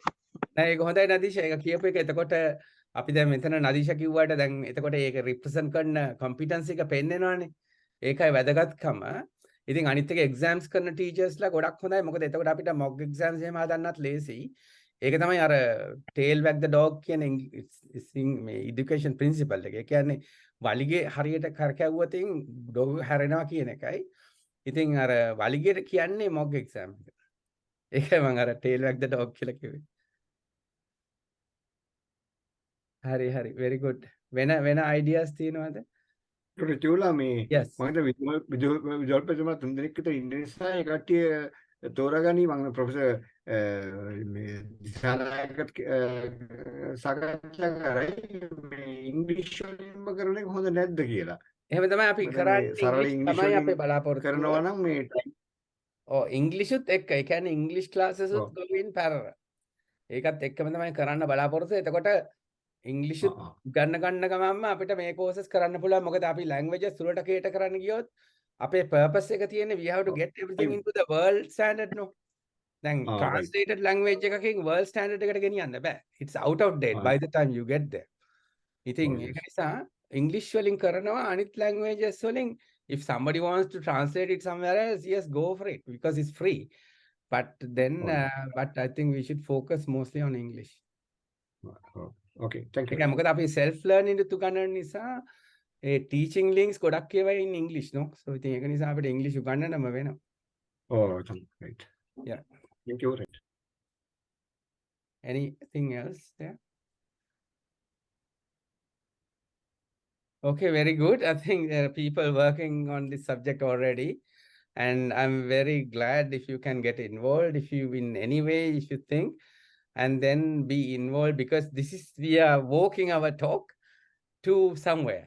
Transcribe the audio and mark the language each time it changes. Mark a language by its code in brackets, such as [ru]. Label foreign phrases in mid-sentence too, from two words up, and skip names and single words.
[si] නෑ ඒක හොඳයි නදීෂා. ඒක කියපු එක. එතකොට අපි දැන් මෙතන නදීෂා කිව්වට දැන් එතකොට ඒක රිප්‍රසන්ට් කරන කම්පිටන්සි එක පෙන්නනවානේ. ඒකයි වැදගත්කම. ඉතින් අනිත් එක එක්සෑම්ස් කරන ටීචර්ස්ලා ගොඩක් හොඳයි. මොකද එතකොට අපිට [en] mock exams [si] එහෙම හදන්නත් ලේසි. ඒක තමයි අර [en] tail wag the dog [si] කියන මේ [en] education principle [si] එක. ඒ කියන්නේ වලිගේ හරියට කරකැවුවොත් ඩොග් හැරෙනවා කියන එකයි. ඉතින් අර වලිගේට කියන්නේ [en] mock exam [si] එක. ඒකයි මම අර [en] tail wag the dog [si] කියලා කිව්වේ. හරි හරි [en] very good. [si] වෙන ideas තියෙනවද? ඒකට තියුලා මේ [en] Yes. [si] මම හිතුවා විදුහල් ප්‍රතිමා 3 දෙනෙක් විතර ඉන්න නිසා ඒ කට්ටිය තෝරාගනි. මම ප්‍රොෆෙසර් මේ දිසානායකත් සාකච්ඡා කරයි මේ ඉංග්‍රීසි වලින්ම කරන එක හොඳ නැද්ද කියලා. එහෙම තමයි අපි කරන්නේ. සරල ඉංග්‍රීසි තමයි අපේ බලාපොරොත්තු කරනවා නම් මේ ඉංග්‍රීසිුත් එක්ක. ඒ කියන්නේ ඉංග්‍රීසි ක්ලාසස් උත් [en] go in parallel. [si] ඒකත් එක්කම තමයි කරන්න බලාපොරොත්තු. එතකොට ඉංග්‍රීසි ගන්න ගමන්ම අපිට මේ කෝසස් කරන්න පුළුවන්. මොකද අපි languages තුලට කේටර් කරන්න ගියොත් අපේ purpose එක තියෙන්නේ [en] we have to get everything into the world standard [si] no. දැන් [en] translated language [si] එකකින් [en] world standard [si] එකට ගෙනියන්න බෑ. [en] It's out of date by the time you get there. [si] ඉතින් ඒක නිසා English වලින් කරනවා අනිත් languages වලින් [en] if somebody wants to translate it somewhere else, yes, go for it because it's free. But then but I think we should focus mostly on English. Okay, thank you. [si] ඒක මොකද අපි [en] self learning [si] තු ගන්න නිසා ඒ [en] teaching links [si] ගොඩක් ඒවා [en] in English [si] no. So ඉතින් ඒක නිසා අපිට English උගන්නන්නම වෙනවා. [en] Right. Yeah. Thank you. Right. Anything else there? Okay, very good. I think there are people working on this subject already. And I'm very glad if you can get involved, if you in any way, if you think, and then be involved because we are walking our talk to somewhere.